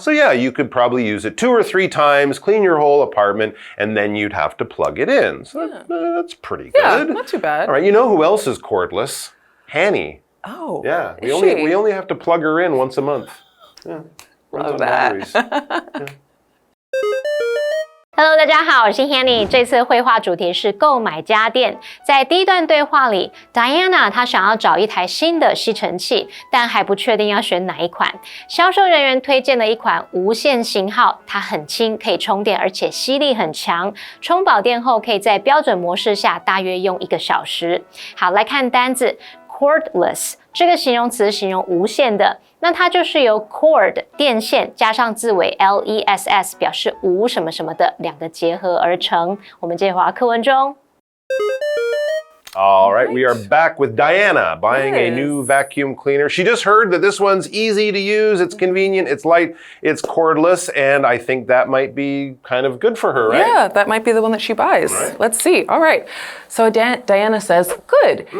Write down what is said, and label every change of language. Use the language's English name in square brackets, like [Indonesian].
[English] So yeah, you could probably use it 2 or 3 times, clean your whole apartment, and then you'd have to plug it in. So that's pretty good. Yeah, not too bad. All right, you know who else is cordless? Hanny. Oh, Yeah, we she? only have to plug her in once a month. Yeah. Runs on batteries. [Chinese] Hello， 大家好，我是 Hanny。这次绘画主题是购买家电。在第一段对话里 ，Diana 她想要找一台新的吸尘器，但还不确定要选哪一款。销售人员推荐了一款无线型号，它很轻，可以充电，而且吸力很强。充饱电后，可以在标准模式下大约用1个小时。好，来看单字 cordless 这个形容词形容无线的。那它就是由 cord 电线加上字尾 less 表示无什么什么的2个结合而成。我们接回到课文中。 [English] All right, we are back with Diana buying a new vacuum cleaner. She just heard that this one's easy to use, it's convenient, it's light, it's cordless, and I think that might be kind of good for her, right? Yeah, that might be the one that she buys. Right. Let's see. All right. So Diana says, good.